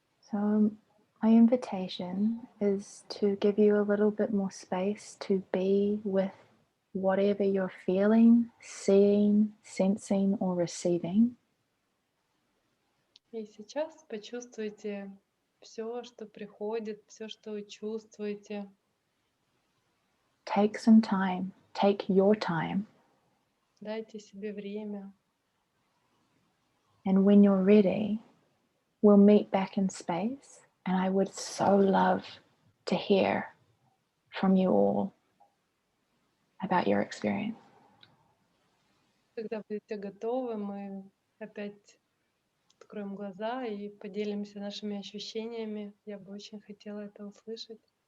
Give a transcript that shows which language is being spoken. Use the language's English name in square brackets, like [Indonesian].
[English] So my invitation is to give you a little bit more space to be with whatever you're feeling, seeing, sensing, or receiving. [Russian] И сейчас почувствуйте все, что приходит, все, что вы чувствуете. [English] Take some time, take your time, [Russian] Дайте себе время. [English] and when you're ready, we'll meet back in space, and I would so love to hear from you all about your experience. [Russian] Когда будете готовы, мы опять откроем глаза и поделимся нашими ощущениями. Я бы очень хотела это услышать.